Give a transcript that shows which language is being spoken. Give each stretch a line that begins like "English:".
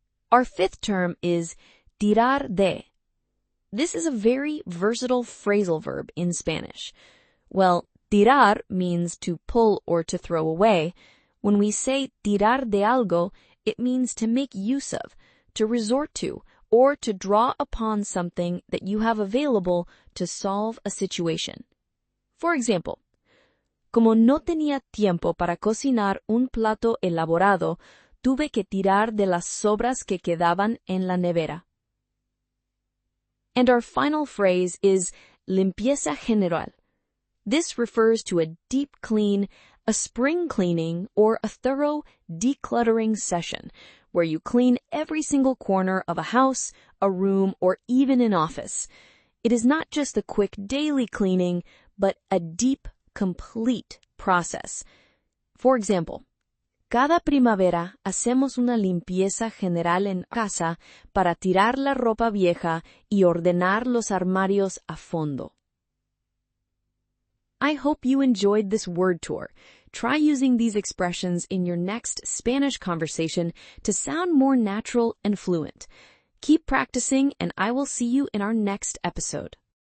English: Our fifth term is tirar de. This is a very versatile phrasal verb in Spanish. Well, tirar means to pull or to throw away. When we say tirar de algo, it means to make use of, to resort to, or to draw upon something that you have available to solve a situation. For example,
Spanish: como no tenía tiempo para cocinar un plato elaborado, tuve que tirar de las sobras que quedaban en la nevera.
English: And our final phrase is limpieza general. This refers to a deep clean, a spring cleaning, or a thorough decluttering session, where you clean every single corner of a house, a room, or even an office. It is not just a quick daily cleaning, but a deep, complete process. For example,
Spanish: cada primavera hacemos una limpieza general en casa para tirar la ropa vieja y ordenar los armarios a fondo. I hope you enjoyed this word tour. Try using these expressions in your next Spanish conversation to sound more natural and fluent. Keep practicing, and I will see you in our next episode.